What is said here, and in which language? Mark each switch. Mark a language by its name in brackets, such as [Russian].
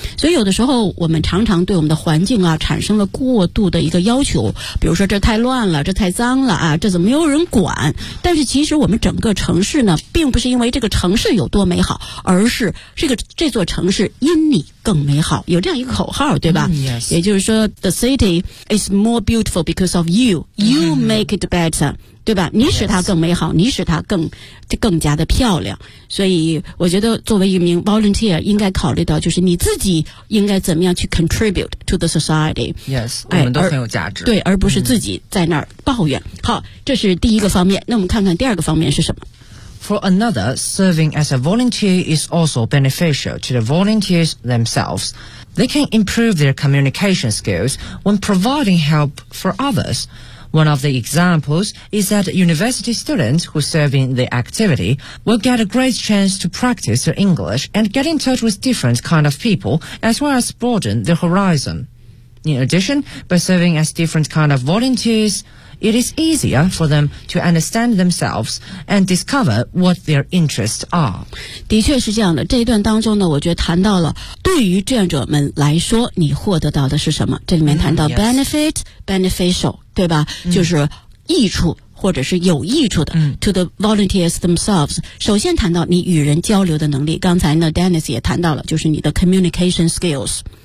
[Chinese] 所以有的时候我们常常对我们的环境啊产生了过度的一个要求，比如说这太乱了，这太脏了啊，这怎么没有人管。但是其实我们整个城市呢，并不是因为这个城市有多美好，而是这座城市因你更美好，有这样一个口号，对吧？也就是说 [English] The city is more beautiful because of you. You make it better. [Chinese] 对吧？你使它更美好，你使它更加的漂亮。所以我觉得作为一名 volunteer 应该考虑到就是你自己应该怎么样去 [English] contribute to the society. [Chinese] Yes, 我们都很有价值。对，而不是自己在那儿抱怨。好，这是第一个方面。那我们看看第二个方面是什么。 [English] For another, serving as a volunteer is also beneficial to the volunteers themselves. They can improve their communication skills when providing help for others. One of the examples is that university students who serve in the activity will get a great chance to practice their English and get in touch with different kind of people as well as broaden their horizon. In addition, by serving as different kind of volunteersIt is easier for them to understand themselves and discover what their interests are. [Chinese] 的确是这样的，这一段当中呢，我觉得谈到了对于志愿者们来说，你获得到的是什么？这里面谈到 benefit,、 [English] yes. [Chinese] beneficial, 对吧？就是益处或者是有益处的、 [English] to the volunteers themselves. [Chinese] 首先谈到你与人交流的能力，刚才呢 Dennis 也谈到了，就是你的 communication skills.